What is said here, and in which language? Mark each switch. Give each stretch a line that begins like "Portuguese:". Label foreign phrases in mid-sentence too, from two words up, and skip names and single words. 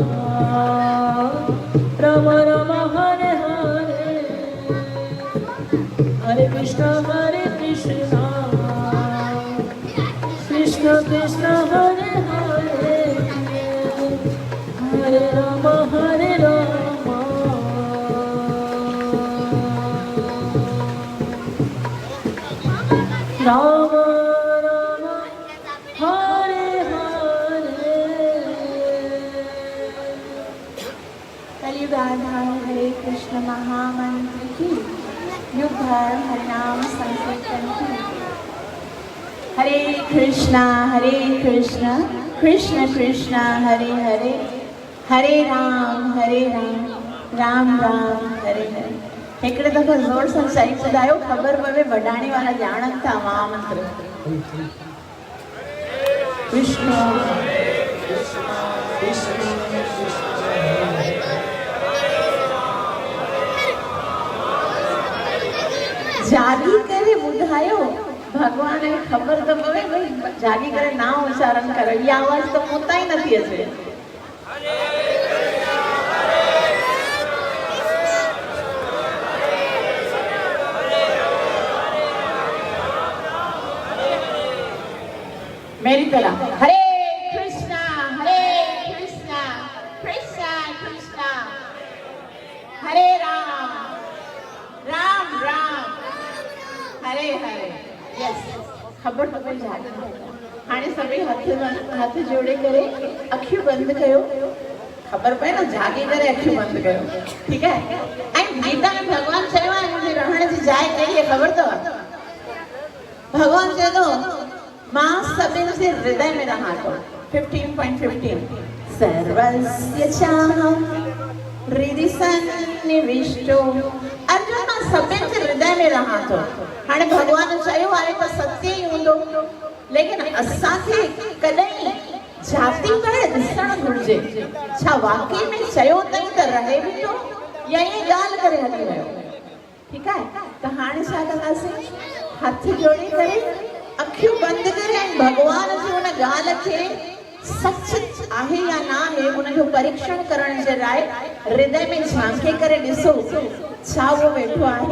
Sanskrit: राम राम, हरे हरे, हरे कृष्ण, कृष्ण कृष्ण, हरे हरे, हरे राम, हरे राम, राम राम, हरे हरे.
Hindi: कलयुग आधार हरे कृष्ण महामंत्र की, युग धर्म हरिनाम संकीर्तन की।
Sanskrit: हरे कृष्णा कृष्ण कृष्ण हरे हरे, हरे राम राम राम हरे हरे।
Sindhi: हिकिड़े दफ़ो ज़ोर सां चई ॿुधायो, ख़बर पवे वॾाणी वारा ॼाणनि था महामंत्र। कृष्ण जागी करे ॿुधायो, भगवान खे ख़बर त पवे भई जागी करे नाम उच्चारण करो। इहा आवाज़ त मूं ताईं नथी अचे।
Hindi: मेरी तरह
Sanskrit: हरे कृष्णा कृष्णा कृष्णा हरे राम राम हरे हरे।
Sindhi: यस, ख़बर पवे जागी। हाणे सभई हथ जोड़े करे अखियूं बंदि कयो। ख़बर पए न, जागी करे अखियूं बंदि कयो, ठीकु आहे। ऐं गीता में भॻवानु चयो आहे मुंहिंजे रहण जी जाइ कहिड़ी आहे ख़बर अथव? भॻवानु चए थो मां सभिनि जे हृदय में रहां थो।
Sanskrit: 15.15 सर्वस्य चाहं हृदि सन्निविष्टो।
Sindhi: अर्जुन मां सभिनि जे हृदय में रहां थो। हाणे भॻवानु चयो आहे त सत्य ई हूंदो, लेकिन असांखे कॾहिं जाति करे ॾिसणु घुरिजे। छा वाकई में चयो अथई त रहे बि थो, या ईअं ॻाल्हि करे हली वियो? ठीकु आहे, त हाणे छा कंदासीं? हथ जोड़े करे अखियूं बंदि करे ऐं भॻवान जी हुन ॻाल्हि खे सच आहे या न आहे उनजो परीक्षण करण जे लाइ हृदय में झांके करे ॾिसो छा उहो वेठो आहे।